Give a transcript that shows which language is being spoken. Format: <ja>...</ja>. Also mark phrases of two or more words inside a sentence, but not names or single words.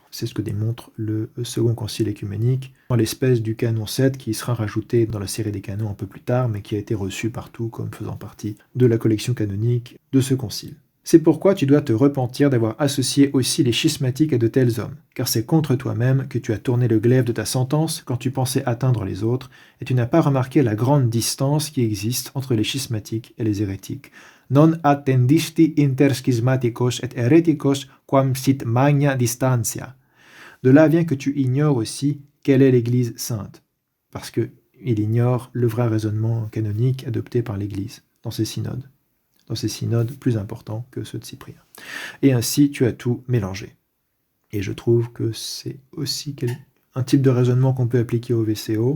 <fr>C'est ce que démontre le second concile écuménique, en l'espèce du canon 7 qui sera rajouté dans la série des canons un peu plus tard, mais qui a été reçu partout comme faisant partie de la collection canonique de ce concile. C'est pourquoi tu dois te repentir d'avoir associé aussi les schismatiques à de tels hommes, car c'est contre toi-même que tu as tourné le glaive de ta sentence quand tu pensais atteindre les autres, et tu n'as pas remarqué la grande distance qui existe entre les schismatiques et les hérétiques.</fr> <la>Non attendisti inter schismaticos et hereticos quam sit magna distantia.</la> <fr>De là vient que tu ignores aussi quelle est l'Église sainte, parce qu'il ignore le vrai raisonnement canonique adopté par l'Église dans ces synodes plus importants que ceux de Cyprien. Et ainsi, tu as tout mélangé. Et je trouve que c'est aussi un type de raisonnement qu'on peut appliquer au VCO.</fr>